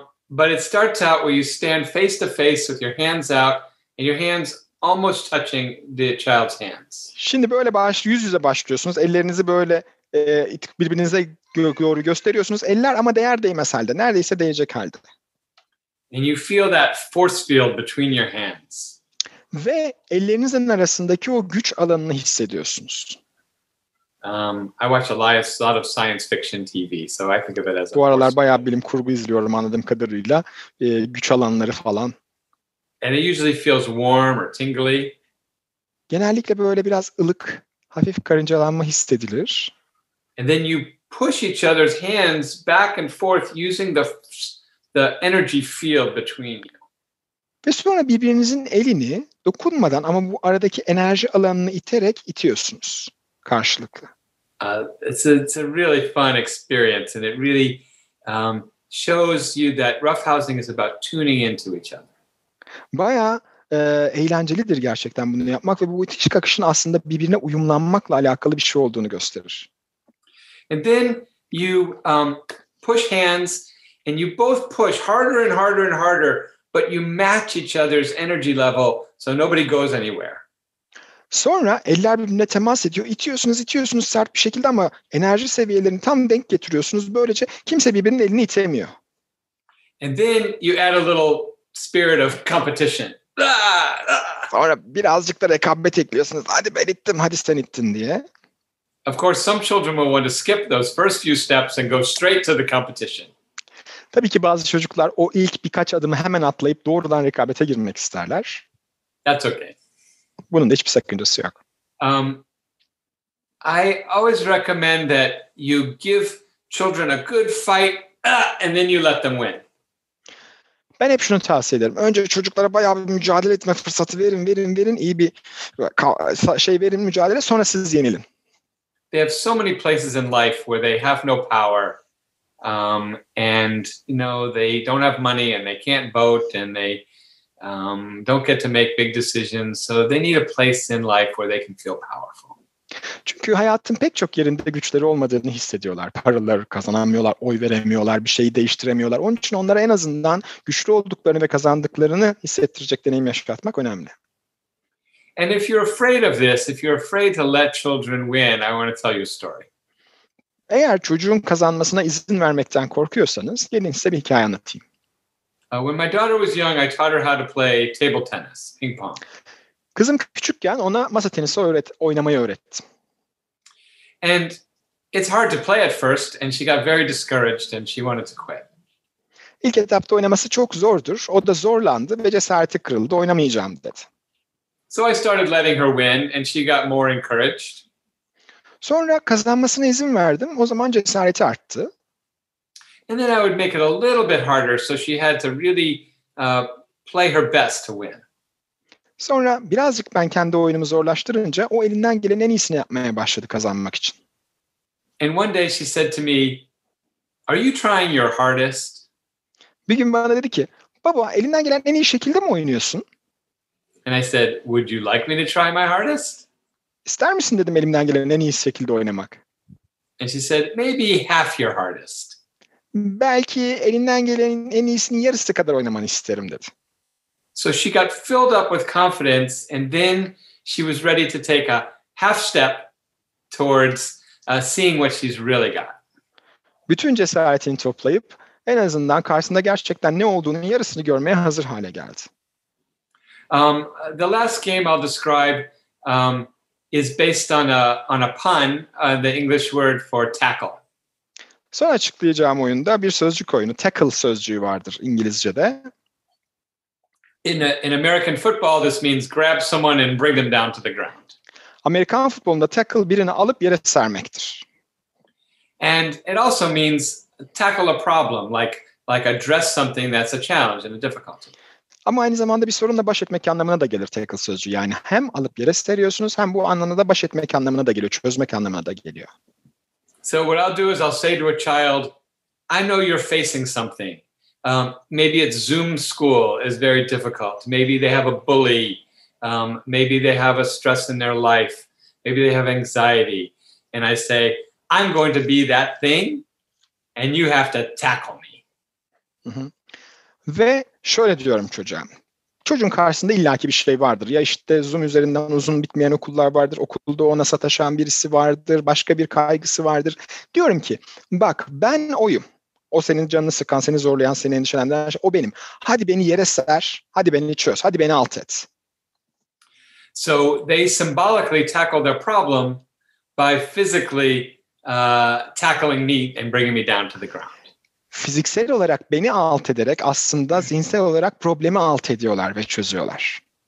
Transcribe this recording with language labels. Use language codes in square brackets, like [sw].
[en] But it starts out where you stand face to face with your hands out and your hands almost touching the child's hands. [tr] Şimdi böyle yüz yüze başlıyorsunuz. Ellerinizi böyle birbirinize doğru gösteriyorsunuz. Eller ama değmez halde. Neredeyse değecek halde. [en] And you feel that force field between your hands. [tr] Ve ellerinizin arasındaki o güç alanını hissediyorsunuz. [en] I watch a lot of science fiction TV, so I think of it as [tr] Bu aralar bayağı bilim kurgu izliyorum anladığım kadarıyla. Güç alanları falan. [en] And it usually feels warm or tingly. [tr] Genellikle böyle biraz ılık, hafif karıncalanma hissedilir. [en] And then you push each other's hands back and forth using the energy field between you. [tr] Ve sonra birbirinizin elini dokunmadan ama bu aradaki enerji alanını itiyorsunuz karşılıklı. [en] It's a really fun experience, and it really shows you that roughhousing is about tuning into each other. [tr] Bayağı eğlencelidir gerçekten bunu yapmak ve bu itiş kakışın aslında birbirine uyumlanmakla alakalı bir şey olduğunu gösterir. [en] And then you push hands, and you both push harder and harder and harder, but you match each other's energy level, so nobody goes anywhere. [tr] Sonra eller birbirine temas ediyor. İtiyorsunuz sert bir şekilde ama enerji seviyelerini tam denk getiriyorsunuz. Böylece kimse birbirinin elini itemiyor. [en] And then you add a little spirit of competition. [tr] Sonra birazcık da rekabet ekliyorsunuz. Hadi ben ittim, hadi sen ittin diye. [en] Of course, some children will want to skip those first few steps and go straight to the competition. [tr] Tabii ki bazı çocuklar o ilk birkaç adımı hemen atlayıp doğrudan rekabete girmek isterler. [en] That's okay. [tr] Bunun da hiçbir sakıncası yok. [en] I always recommend that you give children a good fight and then you let them win. [tr] Ben hep şunu tavsiye ederim. Önce çocuklara bayağı bir mücadele etme fırsatı verin. İyi bir verin mücadele. Sonra siz yenilin. [en] They have so many places in life where they have no power. And they don't have money and they can't vote and they don't get to make big decisions. So they need a place in life where they can feel powerful. [tr] Çünkü hayatın pek çok yerinde güçleri olmadığını hissediyorlar. Paraları kazanamıyorlar, oy veremiyorlar, bir şeyi değiştiremiyorlar. Onun için onlara en azından güçlü olduklarını ve kazandıklarını hissettirecek deneyim yaşatmak önemli. [en] And if you're afraid of this, if you're afraid to let children win, I want to tell you a story. [tr] Eğer çocuğun kazanmasına izin vermekten korkuyorsanız gelin size bir hikaye anlatayım. [en] When my daughter was young, I taught her how to play table tennis, ping pong. [tr] Kızım küçükken ona masa tenisi oynamayı öğrettim. [en] And it's hard to play at first, and she got very discouraged and she wanted to quit. [tr] İlk etapta oynaması çok zordur. O da zorlandı ve cesareti kırıldı. Oynamayacağım dedi. [en] So I started letting her win, and she got more encouraged. [tr] Sonra kazanmasına izin verdim. O zaman cesareti arttı. [en] And then I would make it a little bit harder, so she had to really play her best to win. [tr] Sonra birazcık ben kendi oyunumu zorlaştırınca o elinden gelen en iyisini yapmaya başladı kazanmak için. [en] And one day she said to me, "Are you trying your hardest?" [tr] Bir gün bana dedi ki, baba elinden gelen en iyi şekilde mi oynuyorsun? [en] And I said, "Would you like me to try my hardest?" [tr] İster misin dedim elimden gelen en iyi şekilde oynamak. [en] And she said, "Maybe half your hardest." [tr] Belki elinden gelenin en iyisinin yarısı kadar oynamanı isterim dedi. [en] So she got filled up with confidence, and then she was ready to take a half step towards seeing what she's really got. [tr] Bütün cesaretini toplayıp en azından karşısında gerçekten ne olduğunun yarısını görmeye hazır hale geldi. [en] The last game I'll describe is based on a pun, the English word for tackle. [tr] Son açıklayacağım oyunda bir sözcük oyunu. Tackle sözcüğü vardır İngilizce'de. [en] In American football, this means grab someone and bring them down to the ground. [tr] Amerikan futbolunda tackle birini alıp yere sermektir. [en] And it also means tackle a problem, like address something that's a challenge and a difficulty. [tr] Ama aynı zamanda bir sorunla baş etmek anlamına da gelir tackle sözcüğü. Yani hem alıp yere seriyorsunuz hem bu anlamda da baş etmek anlamına da geliyor. Çözmek anlamına da geliyor. [en] So what I'll do is I'll say to a child, I know you're facing something. Maybe it's Zoom school is very difficult. Maybe they have a bully. Maybe they have a stress in their life. Maybe they have anxiety. And I say, I'm going to be that thing and you have to tackle me. Hı. [tr] Ve şöyle diyorum çocuğa. Çocuğun karşısında illaki bir şey vardır. Ya işte Zoom üzerinden uzun bitmeyen okullar vardır. Okulda ona sataşan birisi vardır. Başka bir kaygısı vardır. Diyorum ki bak ben oyum. O senin canını sıkan, seni zorlayan, seni endişelendiren şey o benim. Hadi beni yere ser. Hadi beni çöz. Hadi beni alt et. [en] So they symbolically tackle their problem by physically tackling me and bringing me down to the ground. [tr] Fiziksel olarak beni alt ederek aslında zihinsel olarak problemi alt ediyorlar ve çözüyorlar.